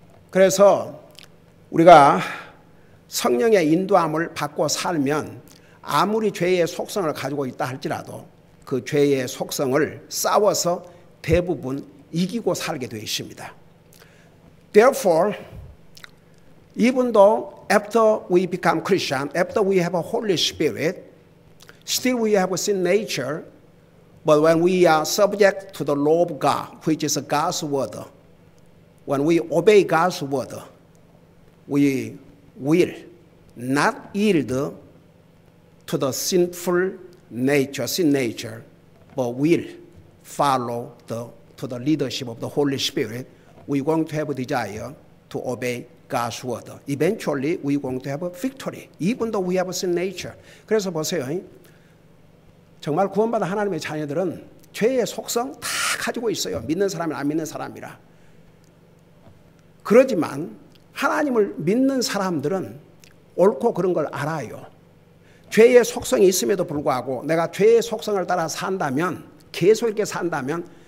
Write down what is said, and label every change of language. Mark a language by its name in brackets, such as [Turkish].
[Korean] 그래서 우리가 성령의 인도함을 받고 살면 아무리 죄의 속성을 가지고 있다 할지라도 그 죄의 속성을 싸워서 대부분 이기고 살게 되어 있습니다. [English] Therefore, even though after we become Christian, after we have a Holy Spirit, still we have a sin nature, but when we are subject to the law of God, which is God's word, when we obey God's word, we will not yield to the sinful nature, sin nature, but will follow to the leadership of the Holy Spirit. We're going to have a desire to obey God's word. Eventually, we're going to have a victory, even though we have a sin nature. [Korean] 그래서 보세요. 정말 구원받은 하나님의 자녀들은 죄의 속성 다 가지고 있어요. 믿는 사람이나 안 믿는 사람이라. 그러지만 하나님을 믿는 사람들은 옳고 그런 걸 알아요. 죄의 속성이 있음에도 불구하고 내가 죄의 속성을 따라 산다면, 계속 이렇게 산다면